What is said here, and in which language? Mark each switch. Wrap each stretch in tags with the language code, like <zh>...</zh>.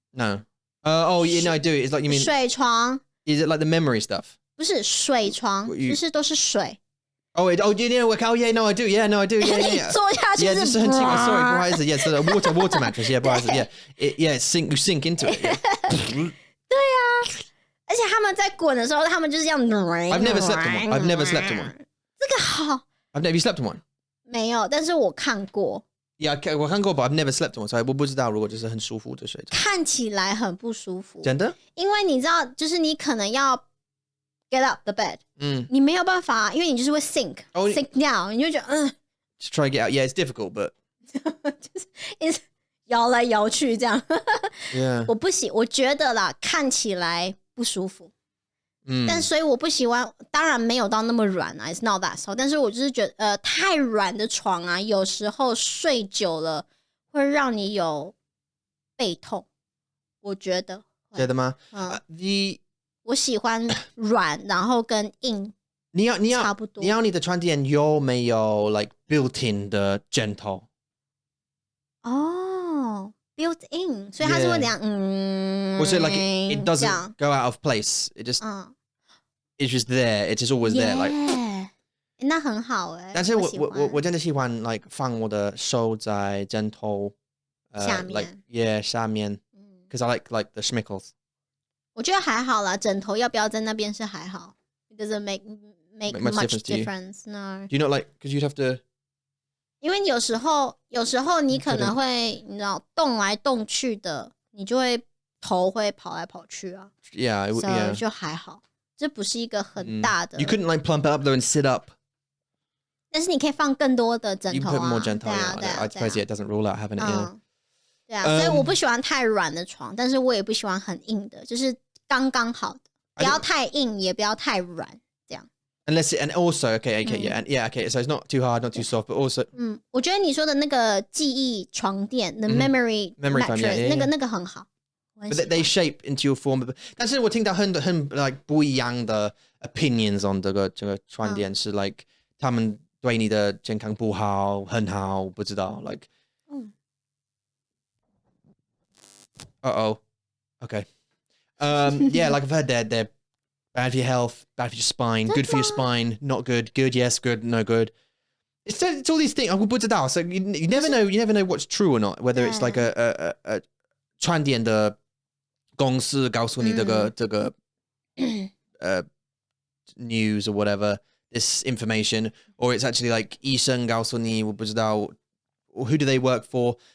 <en>No. Oh, yeah, no, I do. It's like you mean.</en> <zh>水床</zh> <en>Is it like the memory stuff?</en> <zh>不是水床，</zh> <en>What you-</en> <zh>就是都是水，</zh> <en>Oh, yeah, no, I do. Yeah, no, I do. Yeah,</en> <zh>你</zh> <en>yeah.</en> <zh>坐下去</zh> <en>Yeah,</en> <zh>是</zh> <en>just</en> <zh>很奇怪</zh> <en>sorry,</en> <zh>不好意思</zh> <en>Yeah, so the water mattress. Yeah, 不好意思 Yeah, you sink into it. Yeah.</en> <zh>而且他们在滚的时候，他们就是这样。</zh> <en>I've never slept in one. I've never slept in one.</en> <zh>这个好</zh> <en>Have you slept in one?</en> <zh>没有，但是我看过， Yeah,我看过</zh> <en>but I've never slept in one.</en> <zh>所以我不知道如果就是很舒服的睡着。看起来很不舒服。真的？因为你知道，就是你可能要</zh> <en>get up the bed，</en> <zh>你没有办法，因为你就是会 sink 哦 sink down，你就觉得</zh> <en>Just try to get out. Yeah, it's difficult, but</en> <zh>就是一直摇来摇去这样。</zh> <en>yeah.</en> <zh>我觉得啦，看起来不舒服。但所以我不喜欢，当然没有到那么软啊 ，</zh> <en>it's not that so。</en> <zh>但是我就是觉得，太软的床啊，有时候睡久了会让你有背痛。我觉得，觉得吗？我喜欢软，然后跟硬差不多。你要你的床垫有没有 like built-in 的枕头？哦 ，built in， 所以它是会这样，或是</zh> <en>like it doesn't go out of place. It just it's just there. It's just always there. Like</en> <zh>那很好哎。但是我真的喜欢 like 放我的手在枕头下面</zh> <en>like yeah</en> <zh>下面</zh> <en>because I like the schmickles.</en> <zh>我觉得还好啦，枕头要不要在那边是还好。</zh> <en>It doesn't make much difference. No. Do you not like because you'd have to?</en> <zh>因为有时候你可能会你知道动来动去的，你就会头会跑来跑去啊。</zh> <en>Yeah,</en> <zh>so 就还好，这不是一个很大的。</zh> <en>You couldn't like plump up though and sit up.</en> <zh>但是你可以放更多的枕頭啊。</zh> <en>You put more 枕頭 I suppose it doesn't rule out having it. Yeah.</en> <zh>对啊，所以我不喜欢太软的床，但是我也不喜欢很硬的，就是刚刚好的，不要太硬，也不要太软，这样。</zh> <en>Unless it, and also okay, yeah, and yeah, okay. So it's not too hard, not too soft, but also.</en> <zh>我觉得你说的那个记忆床垫，</zh> <en>the memory mattress，</en> <zh>那个很好。</zh> <en>But they shape into your form.</en> <zh>但是我听到很 like 不一样的 opinions on 这个床垫是 like 他们对你的健康不好，很好，不知道 like.</zh> <en>Okay. Yeah, like I've heard they're bad for your health, bad for your spine, good for your spine, not good, good, yes, good, no good. It's all these things.</en> <zh>我不知道</zh> <en>So you never know what's true or not. Whether it's like a</en> <zh>床垫的公司告诉你这个</zh> <en>news or whatever, this information, or it's actually like</en> <zh>医生告诉你我不知道</zh> <en>who do they work for?</en>